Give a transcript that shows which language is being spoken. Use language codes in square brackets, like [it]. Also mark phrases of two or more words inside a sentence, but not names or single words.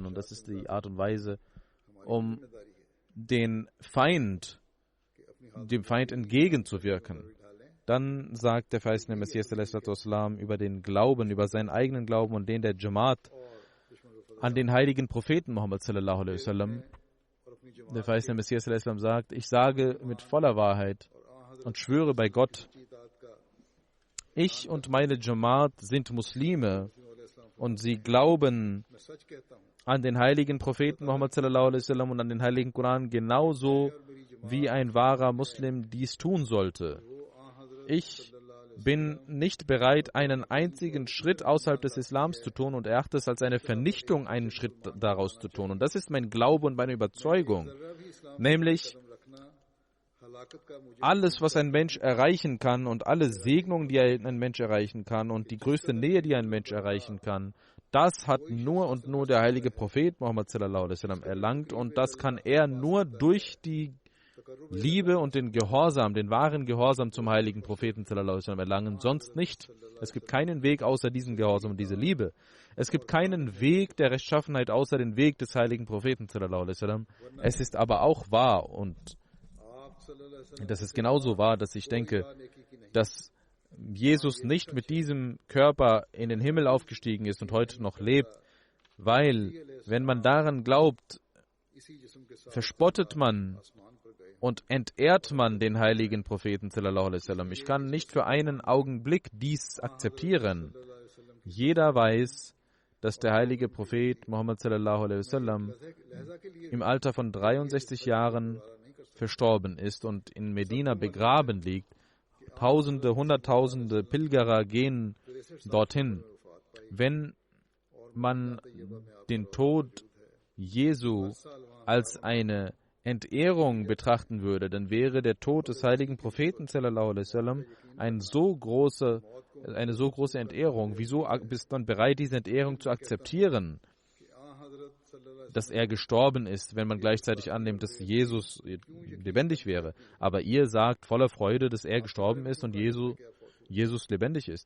[de] Und das ist die Art und Weise, um dem Feind entgegenzuwirken. Dann sagt der Feist Messias über den Glauben, über seinen eigenen Glauben und den der Jamaat an den heiligen Propheten Muhammad [ar] صلى الله عليه وسلم. [de] Der Feist Messias sagt, ich sage mit voller Wahrheit und schwöre bei Gott, ich und meine Jamaat sind Muslime und sie glauben an den heiligen Propheten Muhammad [ar] صلى الله عليه وسلم [de] und an den heiligen Koran genauso, wie ein wahrer Muslim dies tun sollte. Ich bin nicht bereit, einen einzigen Schritt außerhalb des Islams zu tun und erachte es als eine Vernichtung, einen Schritt daraus zu tun. Und das ist mein Glaube und meine Überzeugung. Nämlich, alles, was ein Mensch erreichen kann und alle Segnungen, die ein Mensch erreichen kann und die größte Nähe, die ein Mensch erreichen kann, das hat nur und nur der heilige Prophet Muhammad [ar] صلى الله عليه وسلم [de] erlangt und das kann er nur durch die Liebe und den Gehorsam, den wahren Gehorsam zum heiligen Propheten [ar] صلى الله عليه وسلم [de] erlangen, sonst nicht. Es gibt keinen Weg außer diesem Gehorsam und dieser Liebe. Es gibt keinen Weg der Rechtschaffenheit außer den Weg des heiligen Propheten [ar] صلى الله عليه وسلم. [de] Es ist aber auch wahr und das ist genauso wahr, dass ich denke, dass Jesus nicht mit diesem Körper in den Himmel aufgestiegen ist und heute noch lebt, weil, wenn man daran glaubt, verspottet man und entehrt man den heiligen Propheten [ar] صلى الله عليه وسلم. [de] Ich kann nicht für einen Augenblick dies akzeptieren. Jeder weiß, dass der heilige Prophet Muhammad [ar] صلى الله عليه وسلم [de] im Alter von 63 Jahren verstorben ist und in Medina begraben liegt. Tausende, Hunderttausende Pilgerer gehen dorthin. Wenn man den Tod Jesu als eine Entehrung betrachten würde, dann wäre der Tod des heiligen Propheten [ar] صلى الله عليه وسلم [de] eine so große Entehrung. Wieso bist du dann bereit, diese Entehrung zu akzeptieren, dass er gestorben ist, wenn man gleichzeitig annimmt, dass Jesus lebendig wäre? Aber ihr sagt voller Freude, dass er gestorben ist und Jesus lebendig ist.